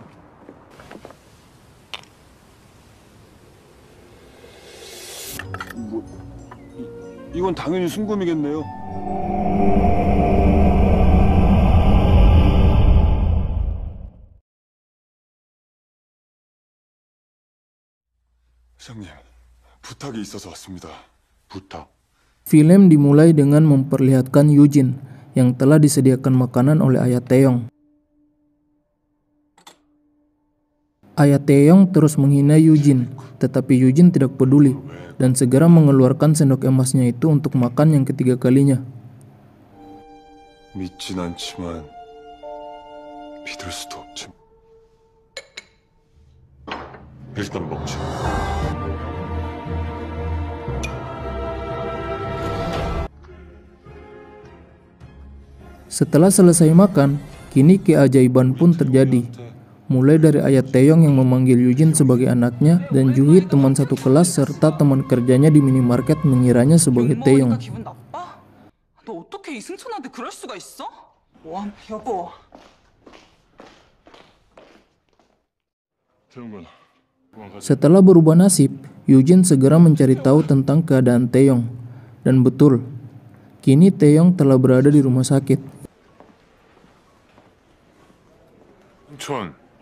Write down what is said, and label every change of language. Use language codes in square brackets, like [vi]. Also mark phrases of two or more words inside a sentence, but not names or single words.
[ko] 이건 당연히 순금이겠네요. 회장님, 부탁이 있어서 왔습니다. 부탁. [id] Film dimulai dengan memperlihatkan Eugene yang telah disediakan makanan oleh Ayah Taeyong. Ayah Taeyong terus menghina Eugene, tetapi Eugene tidak peduli dan segera mengeluarkan sendok emasnya itu untuk makan yang ketiga kalinya. [ko] 믿진 않지만 믿을 수도 없지. 일단 먹자. [id] Setelah selesai makan, kini keajaiban pun terjadi. Mulai dari Ayah Taeyong yang memanggil Eugene sebagai anaknya dan Juhi teman satu kelas serta teman kerjanya di minimarket mengiranya sebagai Taeyong. [ko] 너 어떻게 이승천한테 그럴 수가 있어? 여보. [id] Setelah berubah nasib, Eugene segera mencari tahu tentang keadaan Taeyong. Dan betul, kini Taeyong telah berada di rumah sakit. [ko] 천.